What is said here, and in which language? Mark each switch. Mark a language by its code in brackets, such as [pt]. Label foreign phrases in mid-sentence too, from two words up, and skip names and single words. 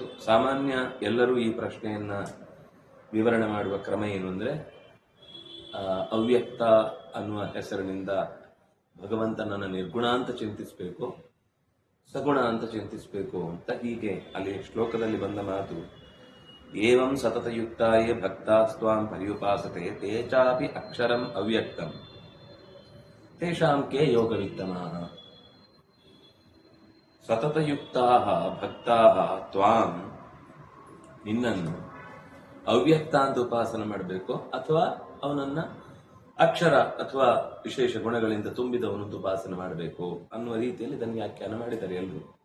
[kn] ಸಾಮಾನ್ಯ ಎಲ್ಲರೂ ಈ ಪ್ರಶ್ನೆಯನ್ನ ವಿವರಣೆ ಮಾಡುವ ಕ್ರಮ ಏನು ಅಂದರೆ, ಅವ್ಯಕ್ತ ಅನ್ನುವ ಹೆಸರಿನಿಂದ ಭಗವಂತನನ್ನು ನಿರ್ಗುಣ ಅಂತ ಚಿಂತಿಸಬೇಕು, ಸಗುಣ ಅಂತ ಚಿಂತಿಸಬೇಕು ಅಂತ. ಹೀಗೆ ಅಲ್ಲಿ ಶ್ಲೋಕದಲ್ಲಿ ಬಂದ ಮಾತು, [sa] ಏವಂ ಸತತಯುಕ್ತಾಯೇ ಭಕ್ತಾಸ್ತ್ವಾಂ ಪರ್ಯುಪಾಸತೆ ತೇ ಚಾಪಿ ಅಕ್ಷರಂ ಅವ್ಯಕ್ತಂ ತೇಷಾಂ ಕೆ ಯೋಗವಿತ್ತಮಾಃ. ಸತತಯುಕ್ತಾಃ ಭಕ್ತಾಃ ತ್ವಾಂ, [kn] ನಿನ್ನನ್ನು ಅವ್ಯಕ್ತ ಅಂತ ಉಪಾಸನೆ ಮಾಡಬೇಕು ಅಥವಾ ಅವನನ್ನ ಅಕ್ಷರ ಅಥವಾ ವಿಶೇಷ ಗುಣಗಳಿಂದ ತುಂಬಿದವನು ಉಪಾಸನೆ ಮಾಡಬೇಕು ಅನ್ನುವ ರೀತಿಯಲ್ಲಿ ಇದನ್ನು ವ್ಯಾಖ್ಯಾನ ಮಾಡಿದ್ದಾರೆ ಎಲ್ಲರೂ.